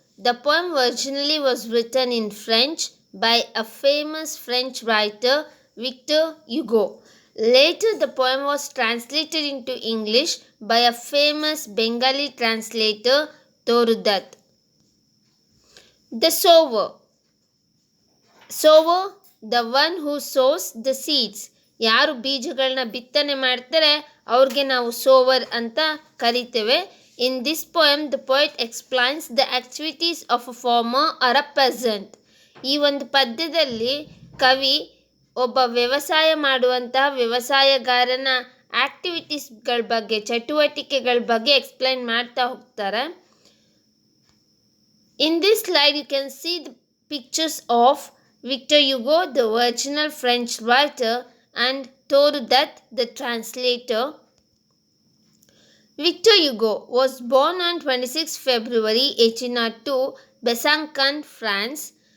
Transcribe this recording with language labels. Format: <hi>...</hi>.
<en>The poem originally was written in French by a famous French writer, Victor Hugo. Later, the poem was translated into English by a famous Bengali translator, Torudat. The Sower. Sower, the one who sows the seeds.</en> <kn>ಯಾರು ಬೀಜಗಳನ್ನ ಬಿತ್ತನೆ ಮಾಡ್ತಾರೆ ಅವ್ರಿಗೆ ನಾವು sower ಅಂತ ಕರಿತೇವೆ.</kn> <en>In this poem the poet explains the activities of a farmer or a peasant.</en> <kn>ಈ ಒಂದು ಪದ್ಯದಲ್ಲಿ ಕವಿ ಒಬ್ಬ ವ್ಯವಸಾಯ ಮಾಡುವಂತಹ ವ್ಯವಸಾಯಗಾರನ ಆಕ್ಟಿವಿಟೀಸ್ಗಳ ಬಗ್ಗೆ, ಚಟುವಟಿಕೆಗಳ ಬಗ್ಗೆ ಎಕ್ಸ್ಪ್ಲೈನ್ ಮಾಡ್ತಾ ಹೋಗ್ತಾರೆ.</kn> <en>In this slide, you can see the pictures of Victor Hugo, the original French writer, and Torudat, the translator. Victor Hugo was born on 26 February 1802, Besançon, France.</en>